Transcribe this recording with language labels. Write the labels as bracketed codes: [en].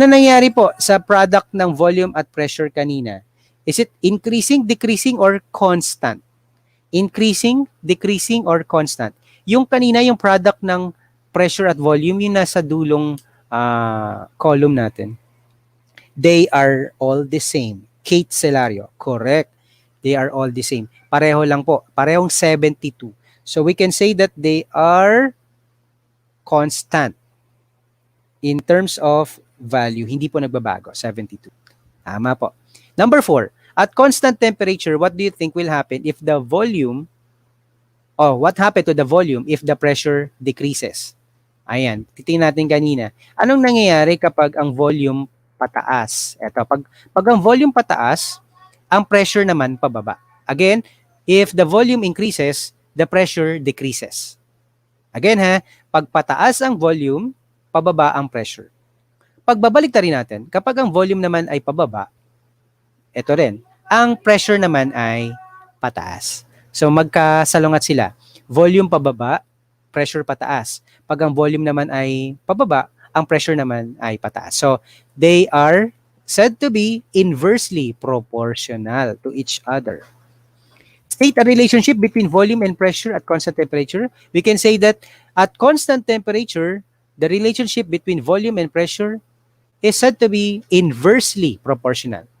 [tl] Ano nangyari po sa product ng volume at pressure kanina? [en] Is it increasing, decreasing, or constant? Increasing, decreasing, or constant? [tl] Yung kanina, yung product ng pressure at volume, yung nasa dulong column natin. [en] They are all the same. Kate Celario, correct. They are all the same. [tl] Pareho lang po. Parehong 72. [en] So we can say that they are constant in terms of value. [tl] Hindi po nagbabago, 72. Tama po. [en] Number 4, at constant temperature, what do you think will happen if the volume, what happened to the volume if the pressure decreases? [tl] Ayan, titingnan natin kanina. Anong nangyayari kapag ang volume pataas? Ito, pag ang volume pataas, ang pressure naman pababa. [en] Again, if the volume increases, the pressure decreases. [tl] Again pag pataas ang volume, pababa ang pressure. Pagbabalik rin natin, kapag ang volume naman ay pababa, ito rin, ang pressure naman ay pataas. So magkasalungat sila. Volume pababa, pressure pataas. Pag ang volume naman ay pababa, ang pressure naman ay pataas. [en] So they are said to be inversely proportional to each other. State a relationship between volume and pressure at constant temperature. We can say that at constant temperature, the relationship between volume and pressure is said to be inversely proportional.